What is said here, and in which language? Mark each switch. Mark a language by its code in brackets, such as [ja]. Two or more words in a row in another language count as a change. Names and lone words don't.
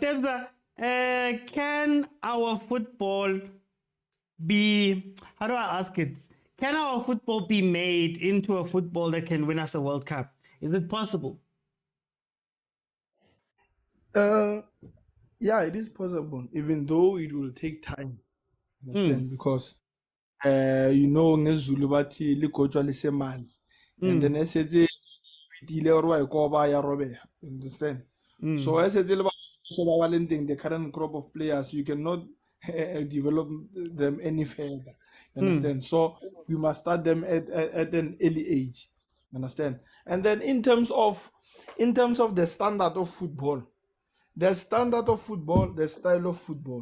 [en] Tebza, can our football be, how do I ask it? Can our football be made into a football that can win us a World Cup? Is it possible? Yeah, it is possible, even though it will take time. Understand? Because [zu] ngesiZulu bathi ligotshwa lisemanzi, [en] and then [st] esetse itile [en] or [st] wa ikoba ya robeha. [en] Understand? [st] So esetse le ba so ba wa leng teng, [en] the current crop of players, you cannot develop them any further. Understand? So we must start them at an early age. Understand? And then in terms of the standard of football, the standard of football, the style of football.